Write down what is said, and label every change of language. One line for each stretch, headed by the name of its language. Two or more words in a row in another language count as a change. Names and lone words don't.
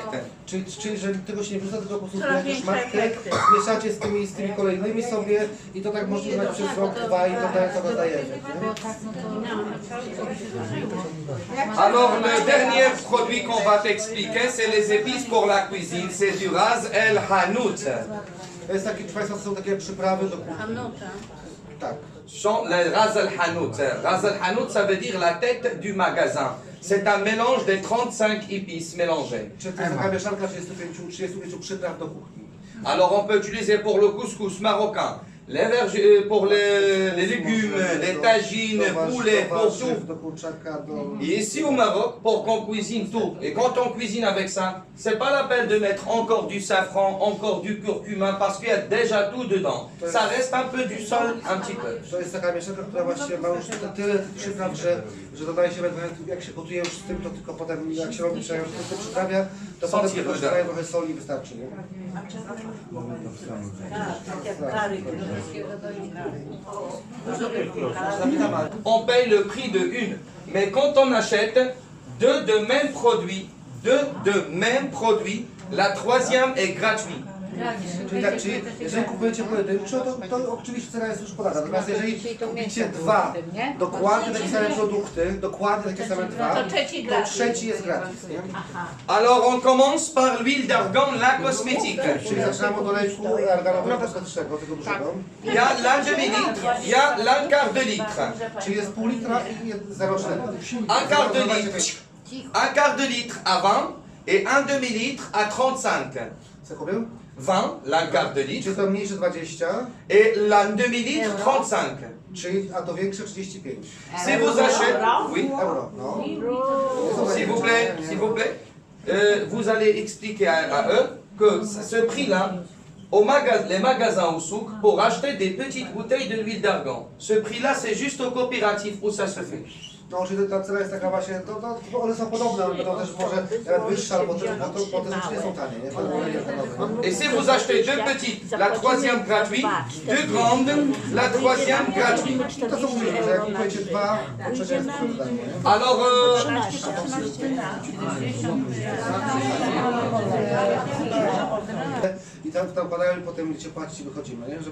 Polish: Czyli że tego się nie wrzuca, tylko po prostu bierzecie szmatkę, mieszacie z tymi kolejnymi sobie i to tak możecie używać przez rok, 2 i to daje efekt, nie?
French: Alors le dernier produit qu'on va t'expliquer, c'est les épices pour la cuisine. C'est du ras el hanout.
Polish: To jest takie, proszę Państwa, to są takie przyprawy do kuchni. Tak.
French: Sont le ras el hanout. Ras el hanout, ça veut dire la tête du magasin. C'est un mélange de 35 épices mélangées.
Polish: Czy to jest taka mieszanka 35 przypraw do kuchni?
French: Alors on peut utiliser pour le couscous marocain, pour les légumes, les tagines, poulet, pour tout.
Polish: Do kurczaka, do...
French: Et ici au Maroc, pour qu'on cuisine tout, et quand on cuisine avec ça, c'est pas la peine de mettre encore du safran, encore du curcuma, parce qu'il y a déjà tout dedans. Ça reste un peu du sol, un petit peu.
Polish: To jest taka mieszanka, która właściwie ma już tyle tych przypraw, że dodaje się jak się gotuje już z tym, to tylko potem jak się robi przejść to przyprawia, to potem tylko się daje trochę soli i wystarczy, nie?
French: On paye le prix de une. Mais quand on achète deux de même produit, la troisième est gratuite.
Polish: Czyli tak, czyli jeżeli kupujecie pojedynczo, to oczywiście cena jest już podana. Natomiast jeżeli kupicie dwa dokładnie takie same produkty, dokładnie takie same dwa, to trzeci jest gratis, nie?
French: Alors on commence par l'huile d'argan, la cosmétique.
Polish: Czyli zaczynamy od olejku arganowego kosmetycznego, tego dużego.
French: Il y a l'un demi-litre, il y a l'un quart de litre.
Polish: Czyli jest pół litra i 0,4.
French: Un quart de litre, un quart de litre à 20 et un demi-litre à 35.
Polish: Co kupił? 20,
French: l'un quart de litre,
Polish: Czyli to mniejsze 20
French: et l'un demi-litre 35.
Polish: Czyli, a to większe 35
French: Si vous achetez, oui,
Polish: euro. No.
French: s'il vous plaît, vous allez expliquer à eux que ce prix-là, les magasins au souk, pour acheter des petites bouteilles de l'huile d'argan, ce prix-là, c'est juste au coopératif où ça se fait.
Polish: No, czyli ta cena jest taka właśnie, to one są podobne, ale będą też może nawet wyższe, albo te rzeczy nie są tanie, nie?
French: Et si vous achetez deux petites, la troisième gratuite, deux grandes, la troisième gratuite.
Polish: To co mówimy, że jak kupujecie dwa, to trzecia jest za darmo, nie?
French: Alors,
Polish: I tam padają i potem gdzie płacić i wychodzimy, nie?